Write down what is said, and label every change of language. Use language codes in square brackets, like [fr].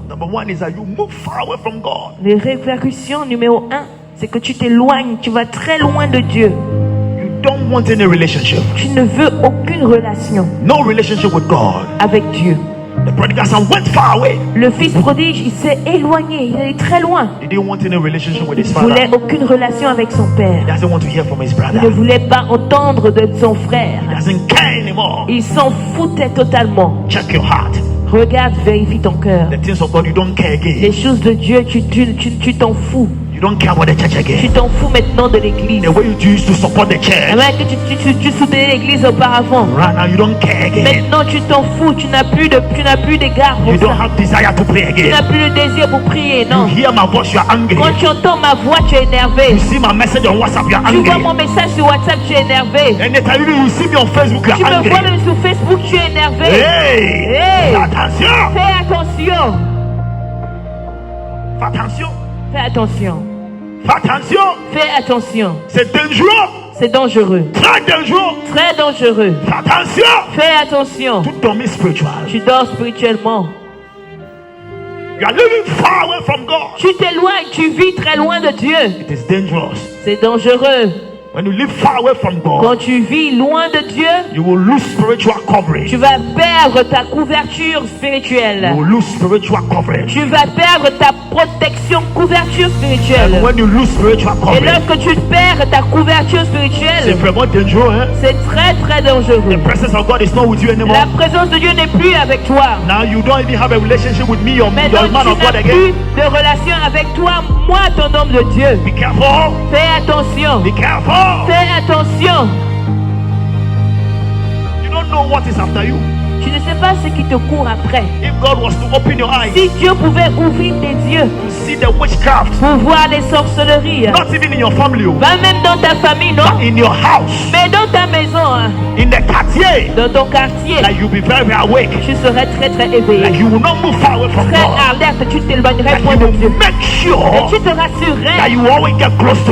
[en] number one, is that you move far away from God. [fr] les répercussions numéro 1, c'est que tu t'éloignes, tu vas très loin de Dieu. [en] You don't want any relationship. [fr] Tu ne veux aucune relation [en] No relationship with God. [fr] avec Dieu. [en] The prodigal son went far away. [fr] Le fils prodige, il s'est éloigné, il est très loin. [en] He didn't want any relationship with his [fr] Il ne voulait [en] father. [fr] aucune relation avec son père. [en] He doesn't want to hear from his [fr] Il ne [en] brother. [fr] voulait pas entendre de son frère. [en] He doesn't care anymore. [fr] Il s'en foutait totalement. [en] Check your heart. [fr] Regarde, vérifie ton cœur. [en] The things of God, you don't care [fr] Les [en] again. [fr] choses de Dieu, tu t'en fous. [en] You don't care about the church [fr] Tu [en] again. [fr] t'en fous maintenant de l'église. [en] The way you used to support the church. [fr] Alors que tu soutenais l'église auparavant. [en] Right now, you don't care again. [fr] Maintenant, tu t'en fous. Tu n'as plus d'égard pour [en] You don't [fr] ça. [en] have desire to pray [fr] Tu [en] again. [fr] n'as plus le désir pour prier, [en] You [fr] non. [en] hear my voice, you are angry. [fr] Quand tu entends ma voix, tu es énervé. [en] You see my message on WhatsApp, you are [fr] Tu vois [en] angry. [fr] mon message sur WhatsApp, tu es énervé. [en] Anytime you see me on Facebook, you [fr] Tu [en] are [fr] me vois [en] angry. [fr] même sur Facebook, tu es énervé. Hey! Hey! Attention! Fais attention. Fais attention! Fais attention. Fais attention! Fais attention. C'est dangereux! C'est dangereux. Très dangereux! Très dangereux. Fais attention! Fais attention. Tout dormir spiritual. Tu dors spirituellement. [en] You are living far away from God. [fr] Tu t'éloignes, tu vis très loin de Dieu. [en] It is dangerous. [fr] C'est dangereux. [en] When you live far away from God, [fr] Quand tu vis loin de Dieu, [en] you will lose spiritual coverage. [fr] tu vas perdre ta couverture [en] You [fr] spirituelle. [en] will lose spiritual coverage. [fr] Tu vas perdre ta protection, couverture spirituelle. [en] And when you lose spiritual [fr] Et [en] coverage, [fr] lorsque tu perds ta couverture c'est spirituelle, vraiment dangereux, hein? c'est très très dangereux. [en] The presence of God is not with you anymore. [fr] La présence de Dieu n'est plus avec toi. [en] Now you don't even have a relationship with me or [fr] Maintenant, [en] the man [fr] tu [en] of God [fr] n'as [en] again. [fr] plus de relation avec toi, moi, ton homme de Dieu. [en] Be careful. [fr] Fais attention. [en] Be careful. [fr] Fais attention. [en] You don't know what is after you. [fr] Tu ne sais pas ce qui te court après. [en] If God was to open your eyes [fr] Si Dieu pouvait ouvrir tes yeux [en] to see the witchcraft, [fr] pour voir les sorcelleries, [en] not even in your family, [fr] pas même dans ta famille, non, [en] but in your house, [fr] mais dans ta maison, hein, [en] in the quartier, [fr] dans ton quartier, [en] like you'll be very, very awake. [fr] tu serais très très [en] Like [fr] éveillé, [en] you will not move far away from [fr] très [en] God. [fr] alerte, tu t'éloignerais [en] Like [fr] point [en] you [fr] de [en] will [fr] Dieu. [en] make [fr] Et [en] sure [fr] tu te rassurerais [en] that you always get close to